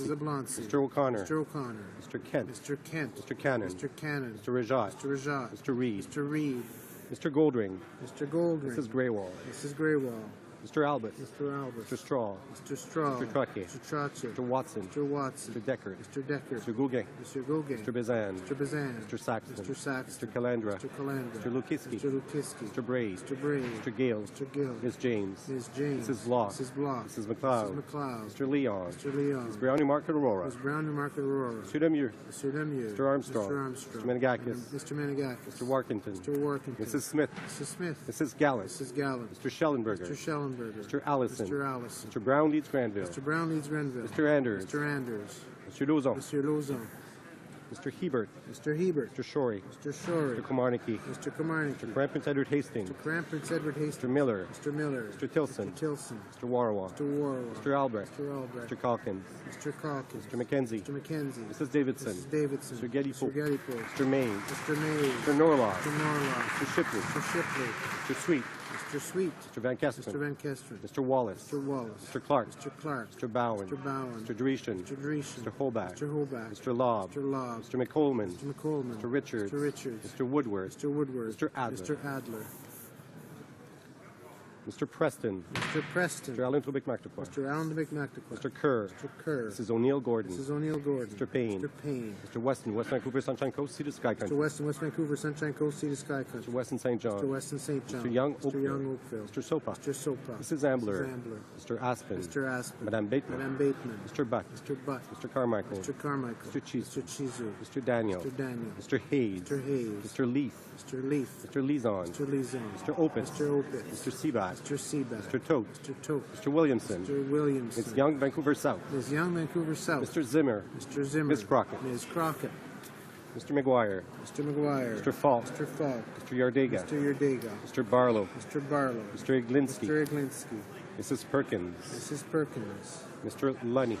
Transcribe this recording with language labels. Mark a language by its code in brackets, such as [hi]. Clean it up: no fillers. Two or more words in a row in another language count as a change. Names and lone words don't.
[en] Mrs. Oblonsky. Mr. O'Connor. Mr. O'Connor. Mr. Kent. Mr. Kent. Mr. Cannon. Mr. Cannon. Mr. Rajat. Mr. Rajat. Mr. Reid. Mr. Reid. Mr. Goldring. Mr. Goldring. Mrs. Greywall. Mrs. Greywall. Mr. Albert. Mr. Albert. Mr. Straw. Mr. Straw. Mr. Trottier. Mr. Trottier. Mr. Watson. Mr. Watson. Mr. Deckard. Mr. Deckard. Mr. Gouguin. Mr. Gauguin. Mr. Bazan. Mr. Bazan. Mr. Saxton. Mr. Saxton. Mr. Calandra. Mr. Calandra. Mr. Lukiski. Mr. Lukiski. Mr. Braid. Mr. Braid. Mr. Gale. Mr. Gill. Ms. James. Ms. James. Mrs. Block. Mrs. Block. Mrs. McLeod. Mrs. McLeod. Mr. Leon. Mr. Leon. Ms. Brownie Market Aurora. Ms. Brown Newmarket Aurora. Mr. Lemieux. Mr. Lemieux. Mr. Armstrong. Mr. Armstrong. Mr. Menegakis. Mr. Menegakis. Mr. Warkington. Mr. Warkington. Mrs. Smith. Mrs. Smith. Mrs. Gallant. Mrs. Gallant. Mr. Schellenberger. Mr. Schellenberger. Mr. Allison. Mr. Allison. Mr. Brown Leeds Granville. Mr. Brown Leeds Grenville. Mr. Anders. Mr. Anders. Mr. Lauzon. Mr. Lauzon. Mr. Hebert. Mr. Hebert. Mr. Shorey. Mr. Shorey. Mr. Kilmarnocky. Mr. Kilmarnocky. Mr. Crampton Edward Hastings. Mr. Crampton Edward Hastings. Mr. Miller. Mr. Miller. Mr. Tilson. Mr. Tilson. Mr. Warwa. Mr. Warwa. Mr. Albrecht. Mr. Albrecht. Mr. Calkins. Mr. Calkins. Mr. McKenzie. Mr. McKenzie. Mrs. Davidson. Mrs. Davidson. Mr. Gettypool. Mr. Gettypool. Mr. Mays. Mr. Mays. Mr. Norlaw. Mr. Norlaw. Mr. Shipley. Mr. Shipley. Mr. Sweet. Mr. Sweet. Mr. Van Kesteren. Mr. Van Kesteren. Mr. Wallace. Mr. Wallace. Mr. Clark. Mr. Clark. Mr. Bowen. Mr. Bowen. Mr. Dreeshen. Mr. Dreeshen. Mr. Holbach. Mr. Holbach. Mr. Lobb. Mr. Lobb. Mr. McColman. Mr. McColman. Mr. Richards. Mr. Richards. Mr. Woodward. Mr. Woodward. Mr. Adler. Mr. Adler. Mr. Preston. Mr. Preston. Mr. Allen Tobic McNaquan. Mr. Allen McNaquan. Mr. Kerr. Mr. Kerr. Mrs. O'Neill Gordon. Mrs. O'Neill Gordon. Mr. Payne. Mr. Payne. Mr. Weston, West Vancouver, Sunshine Coast, Sea to Sky Mr. Country. Weston, West Vancouver, Sunshine Coast, Sea to Sky Mr. Country. Weston St. John. Mr. Weston St. John. Mr. Young Mr. Oakville. Young Oakville. Mr. Sopa. Mr. Sopa. Mrs. Ambler. Mrs. Ambler. Mr. Aspen. Mr. Aspen. Madame Bateman. Madame Bateman. Mr. Butt. Mr. Butt. Mr. Carmichael. Mr. Carmichael. Mr. Chizu. Mr. Chizu. Mr. Daniel. Mr. Daniel. Mr. Hayes. Mr. Hayes. Mr. Leaf. Mr. Leaf. Mr. Lizon. Mr. Lizon. Mr. Opitz. Mr. Opitz. Mr. Seaback. Mr. Seaback. Mr. Tote. Mr. Tote. Mr. Williamson. Mr. Williamson. Ms. Young, Vancouver South. Ms. Young, Vancouver South. Mr. Zimmer. Mr. Zimmer. Ms. Crockett. Ms. Crockett. Mr. McGuire. Mr. McGuire. Mr. Falk. Mr. Falk. Mr. Yardega. Mr. Yurdega. Mr. Barlow. Mr. Barlow. Mr. Iglinski. Mr. Iglinski. Mrs. Perkins. Mrs. Perkins. Mr. Lunny.